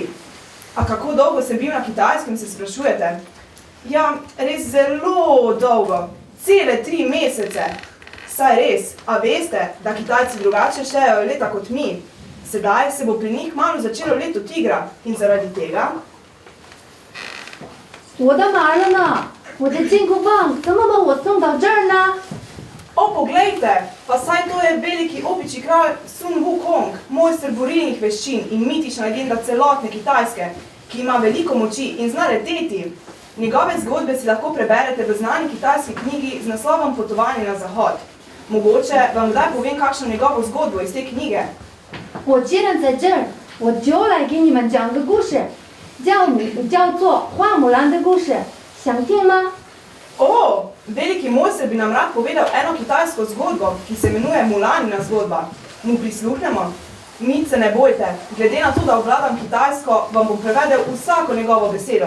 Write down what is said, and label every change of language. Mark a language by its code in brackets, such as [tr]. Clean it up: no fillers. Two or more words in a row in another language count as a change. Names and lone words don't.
[sl] A kako dolgo sem bil na Kitajskem, se sprašujete? Ja, res zelo dolgo. Cele 3 mesece. Saj res, a veste, da Kitajci drugače štejejo leta kot mi? Sedaj se bo pri njih malo začelo leto tigra in zaradi tega... [zh] 我的妈了呢？我的金箍棒怎么把我送到这儿呢？ [sl] poglejte, pa saj to je veliki opičji kralj Sun Wukong, mojster borilnih veščin in mitična legenda celotne Kitajske, ki ima veliko moči in zna leteti. Njegove zgodbe si lahko preberete v znani kitajski knjigi z naslovom Potovanje na zahod. Mogoče vam kdaj povem kakšno njegovo zgodbo iz te knjige. [zh] 我既然在这儿，我就来给你们讲个故事，叫做花木兰的故事，想听吗？ [sl] veliki mojster bi nam rad povedal eno kitajsko zgodbo, ki se imenuje Mulanina zgodba. Mu prisluhnemo? Nič se ne bojte, glede na to, da obvladam kitajsko, vam bom prevedel vsako njegovo besedo.